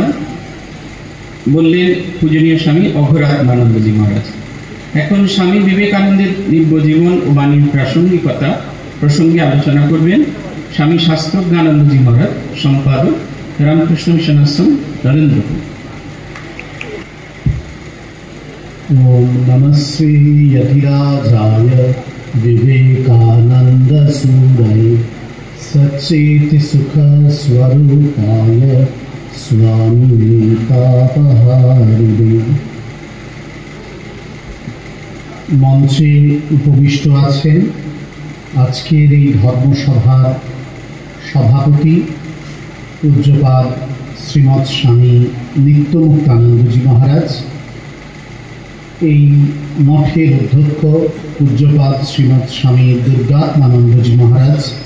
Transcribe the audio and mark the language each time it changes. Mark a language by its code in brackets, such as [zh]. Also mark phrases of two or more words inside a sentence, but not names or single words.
[bn] বললেন পূজনীয় স্বামী অঘরাত্মানন্দজি মহারাজ। এখন স্বামী বিবেকানন্দের দিব্য জীবন ও বাণীর প্রাসঙ্গিকতা প্রসঙ্গে আলোচনা করবেন স্বামী শাস্ত্রজ্ঞানন্দজি মহারাজ, সম্পাদক, রামকৃষ্ণ মিশন আশ্রম, নরেন্দ্রপুর। [sa] ओम नमः श्री यतिराजाय विवेकानंद सूरय सच्चेति सुख स्वरूपाय स्वामी तापहारिणे। [bn] মঞ্চে উপবিষ্ট आছেন আজকের এই ধর্মসভার সভাপতি পূজ্যপাদ শ্রীমৎ স্বামী নিত্যমুক্তানন্দজি মহারাজ, এই মঠের অধ্যক্ষ পূজ্যপাদ শ্রীমৎ স্বামী দুর্গাত্মানন্দজি মহারাজ,